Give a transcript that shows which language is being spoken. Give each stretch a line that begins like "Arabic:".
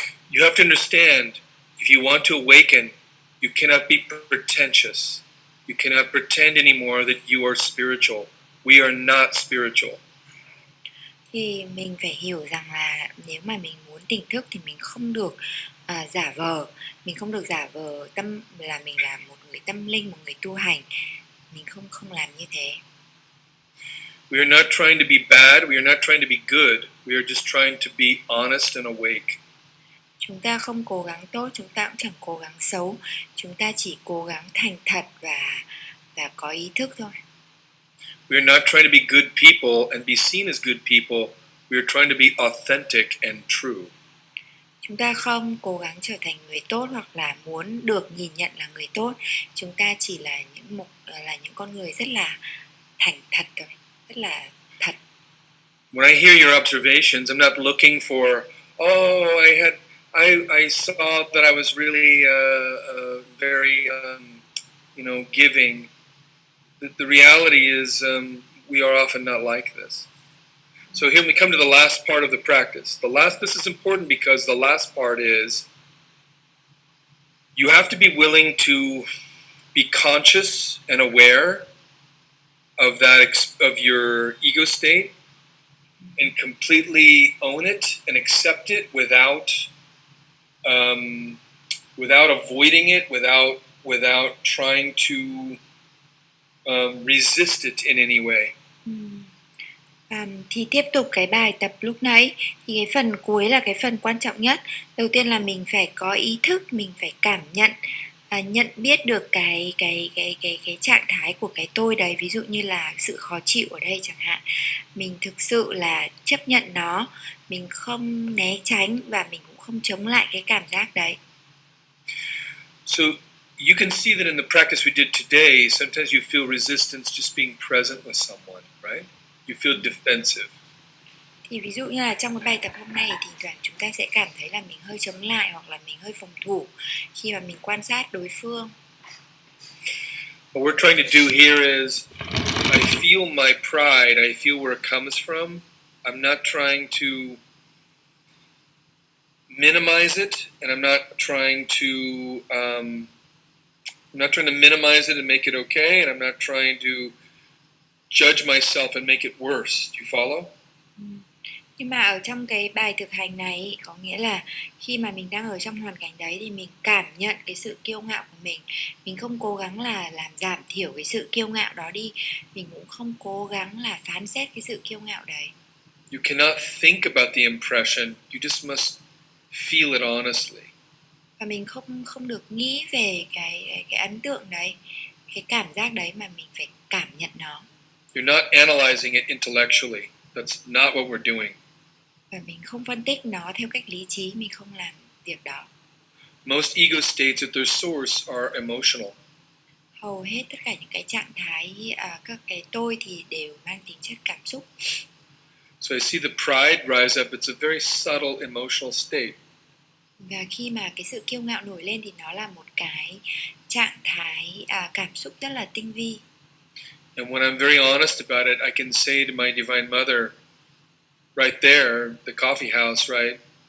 English: You have to understand, if you want to awaken, you cannot be pretentious. You cannot pretend anymore that you are spiritual. We are not spiritual.
Vietnamese: Thì mình phải hiểu rằng là nếu mà mình muốn tỉnh thức thì mình không được giả vờ. Mình không được giả vờ là mình là một người tâm linh, một người tu hành. Mình không làm như thế.
English: We are not trying to be bad. We are not trying to be good. We are just trying to be honest and awake.
Vietnamese: Chúng ta không cố gắng tốt, chúng ta cũng chẳng cố gắng xấu. Chúng ta chỉ cố gắng thành thật và có ý thức thôi.
English: We are not trying to be good people and be seen as good people. We are trying to be authentic and true.
Vietnamese: Chúng ta không cố gắng trở thành người tốt hoặc là muốn được nhìn nhận là người tốt. Chúng ta chỉ là những con người rất là thành thật thôi, rất là thật.
English: When I hear your observations, I'm not looking for, oh, I saw that I was really very, giving. The reality is we are often not like this. So here we come to the last part of the practice. This is important because the last part is you have to be willing to be conscious and aware of of your ego state and completely own it and accept it without avoiding it, without trying to resist it in any way.
Vietnamese: Thì tiếp tục cái bài tập lúc nãy, thì cái phần cuối là cái phần quan trọng nhất. Đầu tiên là mình phải có ý thức, mình phải cảm nhận, nhận biết được cái trạng thái của cái tôi đấy, ví dụ như là sự khó chịu ở đây chẳng hạn. Mình thực sự là chấp nhận nó, mình không né tránh và mình cũng không chống lại cái cảm giác đấy.
English: So you can see that in the practice we did today, sometimes you feel resistance just being present with someone, right? You feel defensive.
Vietnamese: Thì ví dụ như là trong cái bài tập hôm nay thì thoảng chúng ta sẽ cảm thấy là mình hơi chống lại hoặc là mình hơi phòng thủ khi mà mình quan sát đối phương.
English: What we're trying to do here is I feel my pride, I feel where it comes from. I'm not trying to minimize it, and I'm not trying to minimize it and make it okay, and I'm not trying to judge myself and make it worse. Do you follow?
Vietnamese: Nhưng mà ở trong cái bài thực hành này có nghĩa là khi mà mình đang ở trong hoàn cảnh đấy thì mình cảm nhận cái sự kiêu ngạo của mình không cố gắng là làm giảm thiểu cái sự kiêu ngạo đó đi, mình cũng không cố gắng là phán xét cái sự kiêu ngạo đấy.
English: You cannot think about the impression, you just must feel it honestly.
Vietnamese: Và mình không được nghĩ về cái ấn tượng đấy, cái cảm giác đấy, mà mình phải cảm nhận nó.
English: You're not analyzing it intellectually. That's not what we're doing.
Vietnamese: Và mình không phân tích nó theo cách lý trí, mình không làm việc đó.
English: Most ego states at their source are emotional.
Vietnamese: Hầu hết tất cả những cái trạng thái, các cái tôi thì đều mang tính chất cảm xúc.
English: So I see the pride rise up. It's a very subtle emotional state.
Vietnamese: Và khi mà cái sự kiêu ngạo nổi lên thì nó là một cái trạng thái cảm xúc rất là tinh vi.
English: And when I'm very honest about it, I can say to my Divine Mother, right there, the coffee house, right?